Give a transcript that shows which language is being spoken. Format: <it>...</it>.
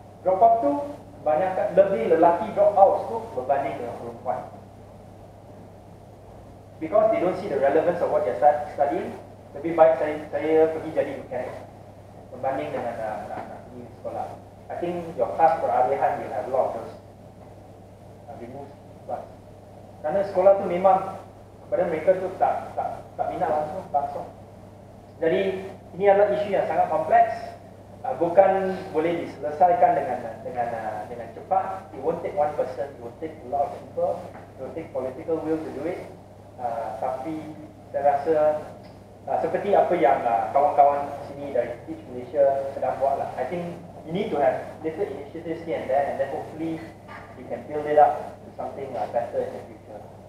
<ms>Drop off tu lebih lelaki drop out tu berbanding dengan perempuan.</ms> <en>Because they don't see the relevance of what they're studying,</en> <ms>lebih baik saya pergi jadi mekanik berbanding dengan nak pergi sekolah.</ms> <en>I think your class peralihan will have a lot of those remove class.</en> <ms>Kerana sekolah tu memang kepada mereka tu tak minat langsung. Jadi ini adalah isu yang sangat kompleks. Bukan boleh diselesaikan dengan cepat.</ms> <en>It won't take one person, it will take a lot of people, it will take political will to do it.</en> <ms>Tapi saya rasa seperti apa yang kawan-kawan sini dari Teach Malaysia sedang buat lah.</ms> <en>I think you need to have little initiatives here and there, and then hopefully you can build it up to something better in the future.</en>